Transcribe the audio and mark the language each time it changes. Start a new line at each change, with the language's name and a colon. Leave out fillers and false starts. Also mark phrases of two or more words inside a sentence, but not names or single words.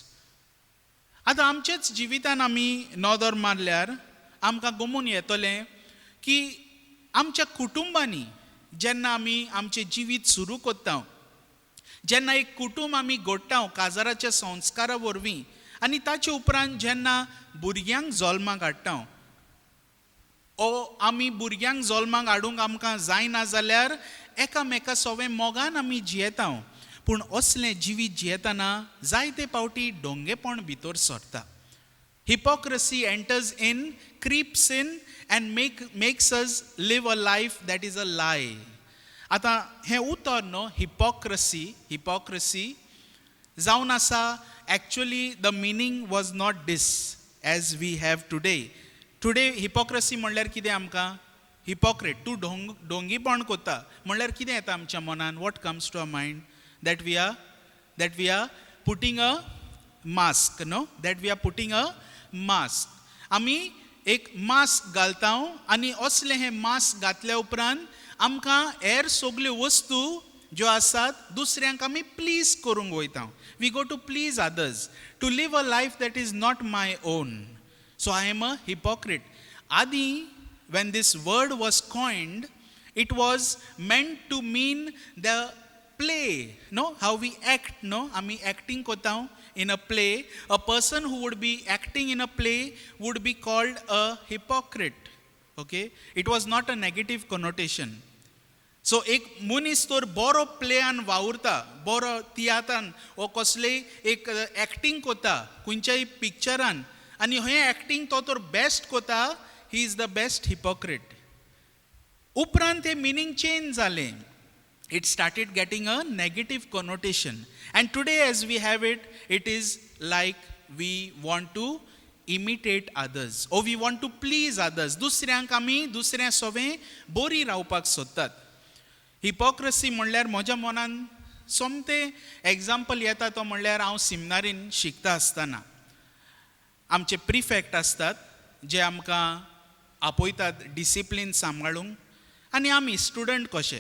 Konkani: आतां आमचेच जिवितान आमी नोदर मारल्यार आमकां गमून येतलें की आमच्या कुटुंबांनी जेन्ना आमी आमचें जिवीत सुरू करता, जेन्ना एक कुटुंब आमी घडटा काजाराच्या संस्कारा वरवीं, आनी ताचे उपरांत जेन्ना भुरग्यांक जल्माक हाडटा, ओ आमी भुरग्यांक जल्माक हाडूंक आमकां जायना जाल्यार एकामेका सवें मोगान आमी जियेता. पूण असलें जिवीत जियेतना जायते पावटी डोंगेपण भितर सरता.
English: Hypocrisy enters in, creeps in and makes us live a life that is a lie.
Konkani: आतां हें उतर न्हू, हिपोक्रेसी जावन आसा.
English: Actually the meaning was not this as we have today.
Konkani: टुडे हिपोक्रेसी म्हणल्यार कितें आमकां? हिपोक्रेट, तूं डोंगीपण कोत्ता म्हणल्यार कितें येता आमच्या मनान?
English: What comes to a mind? That we are putting a mask.
Konkani: नो,
English: that we are putting a mask.
Konkani: आमी एक मास्क घालता आनी असलें हें मास्क घातल्या उपरांत आमकां हेर सगल्यो वस्तू ज्यो आसात दुसऱ्यांक आमी प्लीज करूंक वयता.
English: We go to please others, to live a life that is not my own. So I am a hypocrite. आदी when this word was coined, it was meant to mean the play, no, how we act, no,
Konkani: आमी ऍक्टिंग कोता
English: in a play. A person who would be acting in a play would be called a hypocrite. Okay, it was not a negative connotation.
Konkani: So एक मनीस तर बरो प्लेयान वावुरता, बरो तियात्रान ओ कसलेय एक एक्टिंग कोता खंयच्याय पिक्चरान, आनी हें एक्टिंग तो तर बेस्ट कोता,
English: he is the best hypocrite.
Konkani: उपरांत हे
English: meaning change
Konkani: जाले.
English: It started getting a negative connotation. And today as we have it, it is like we want to imitate others, or we want to please others.
Konkani: दुसऱ्यांक आमी दुसऱ्या सोबें बरी रावपाक सोदतात. हिपोक्रेसी म्हणल्यार म्हज्या मनान सोमतें एग्जाम्पल येता तो म्हणल्यार हांव सिमनारीन शिकता आसतना आमचे प्रिफेक्ट आसतात जे आमकां आपयतात डिसिप्लीन सांबाळूंक, आनी आमी स्टुडंट कशे.